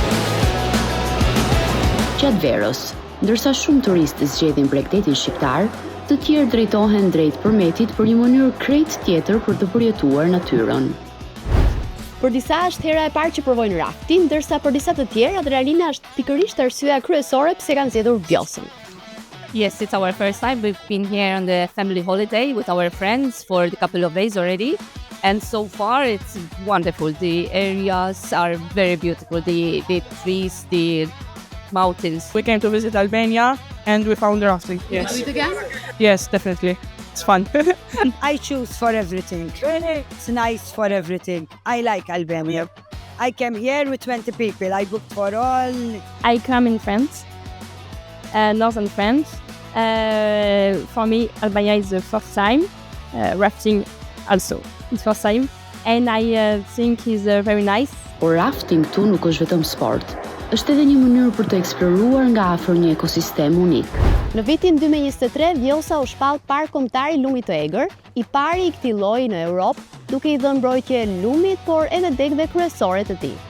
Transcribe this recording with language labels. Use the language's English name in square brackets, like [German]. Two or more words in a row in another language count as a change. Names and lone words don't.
[Albanian] Gjatë verës, ndërsa shumë turistë zgjedhin bregdetin shqiptar, të tjerë drejtohen drejt përmetit për një mënyrë krejt tjetër për të përjetuar natyrën. Për disa është hera e parë që provojnë raftin, ndërsa për disa të tjerë adrenalina është pikërisht arsyeja kryesore pse kanë zgjedhur Vjosën. [English] Yes, it's our first time. We've been here on the family holiday with our friends for a couple of days already. And so far, it's wonderful. The areas are very beautiful. The trees, the mountains. We came to visit Albania and we found the rafting. Yes. Do it again? Yes, definitely. It's fun. I choose for everything. Really? It's nice for everything. I like Albania. I came here with 20 people. I booked for all. I come in France, northern France. For me, Albania is the first time. Rafting also, it's first time. And I think it's very nice. [Albanian] Por rafting këtu nuk është vetëm sport. Është edhe një mënyrë për të eksploruar nga afër një ekosistem unik. Në vitin 2023, Vjosa u shpall park kombëtar i lumit të egër, i pari i këtij lloji në Europë, duke i dhënë mbrojtje lumit, por edhe degëve kryesore të tij.